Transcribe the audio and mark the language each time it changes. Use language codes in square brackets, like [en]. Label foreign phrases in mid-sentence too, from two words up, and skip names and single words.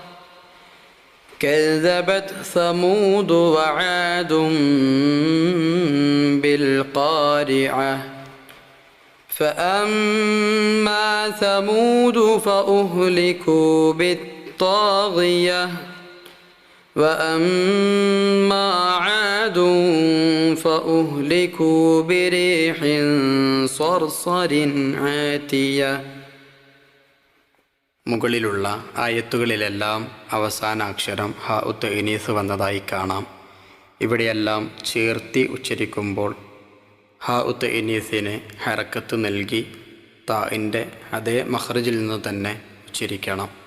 [ar] كذبت ثمود وعاد بالقارعة فأما ثمود فأهلكوا بالطاغية وأما عاد فأهلكوا بريح صرصر عاتية. [ml] മുകളിലുള്ള ആയത്തുകളിലെല്ലാം അവസാന അക്ഷരം ഹ ഉത്ത് ഇനീസ് വന്നതായി കാണാം. ഇവിടെയെല്ലാം ചേർത്തി ഉച്ചരിക്കുമ്പോൾ ഹ ഉത്ത് ഇനീസിന് ഹറക്കത്ത് നൽകി താഇൻ്റെ അതേ മഖ്റജിൽ നിന്ന് തന്നെ ഉച്ചരിക്കണം.